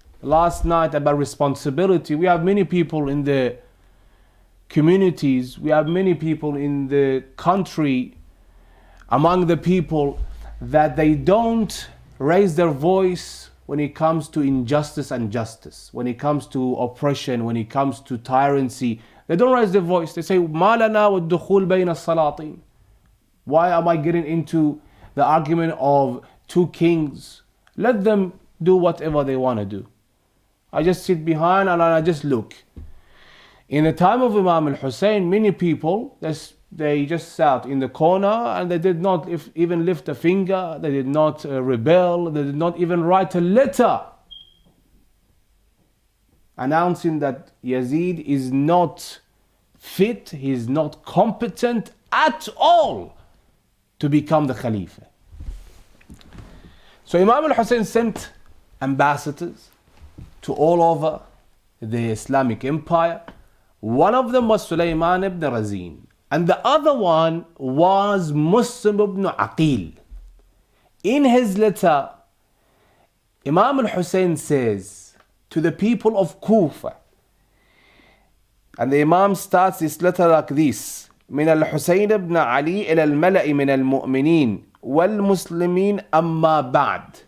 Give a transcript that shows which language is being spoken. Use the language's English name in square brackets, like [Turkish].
[English] last night about responsibility. We have many people in the communities, we have many people in the country, among the people, that they don't raise their voice when it comes to injustice and justice, when it comes to oppression, when it comes to tyranny. They don't raise their voice. They say, [Arabic] مَا لَنَا وَالدُّخُولْ بَيْنَ السَّلَاطِينَ. [English] Why am I getting into the argument of two kings? Let them do whatever they want to do. I just sit behind and I just look. In the time of Imam al-Hussein, many people, they just sat in the corner and they did not even lift a finger, they did not rebel, they did not even write a letter announcing that Yazid is not fit, he is not competent at all to become the Khalifa. So Imam al-Hussein sent ambassadors to all over the Islamic Empire. One of them was Sulaiman ibn Razin, and the other one was Muslim ibn Aqeel. In his letter, Imam al-Hussein says to the people of Kufa, and the Imam starts this letter like this: [Arabic] من الحسين بن علي إلى الملأ من المؤمنين والمسلمين أما بعد